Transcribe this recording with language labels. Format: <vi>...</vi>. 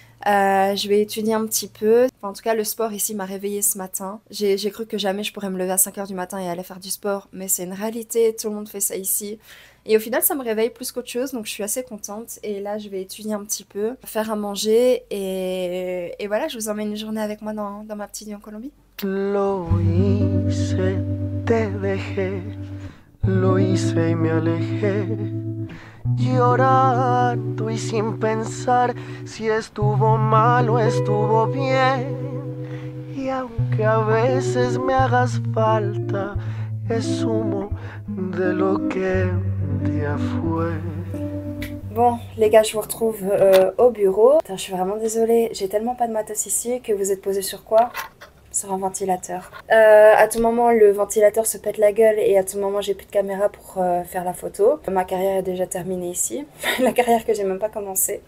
<fr>Je vais étudier un petit peu. Enfin, en tout cas le sport ici m'a réveillée ce matin. J'ai cru que jamais je pourrais me lever à 5 heures du matin et aller faire du sport, mais c'est une réalité, tout le monde fait ça ici. Et au final ça me réveille plus qu'autre chose, donc je suis assez contente. Et là je vais étudier un petit peu, faire à manger et voilà, je vous emmène une journée avec moi dans ma petite vie en Colombie.</fr> <es>Lo hice, te dejé, lo hice y me alejé, llorando y sin pensar si estuvo mal o estuvo bien. Y aunque a veces me hagas falta, es humo de lo que un día fue.</es> <fr>Bon, les gars, je vous retrouve au bureau. Putain, je suis vraiment désolée, j'ai tellement pas de matos ici que vous êtes posés sur quoi? Sur un ventilateur. À tout moment, le ventilateur se pète la gueule et à tout moment, j'ai plus de caméra pour faire la photo. Ma carrière est déjà terminée ici. La carrière que j'ai même pas commencé.</fr>